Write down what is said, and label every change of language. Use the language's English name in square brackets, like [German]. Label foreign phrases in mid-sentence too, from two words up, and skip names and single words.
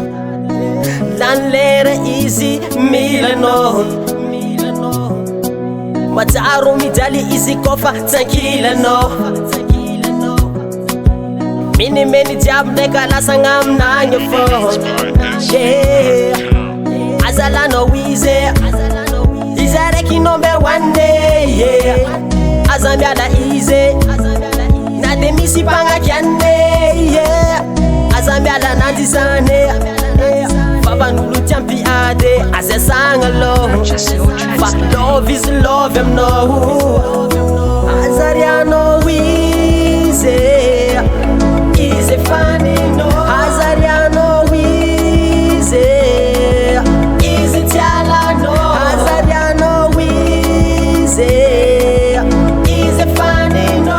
[Malagasy] Lany lera izy mila anao, matsaro mijaly izy kofa tsankila anao. Minimeny jiaby ndraika lasagna aminagny fô, yeah. Azalanao izy, izy araiky [English] number one, [Malagasy] yeah. Aza miala izy, na de misy mpagnakiane, yeah. Aza miala ananjy zany, yeah. Vavan'olo tiampiady, aza sagna aloha, fa [English] love is love [Malagasy] aminao. Aza rianao izy, izy faninao. Aza rianao izy, izy tialanao. Aza rianao izy, izy faninao.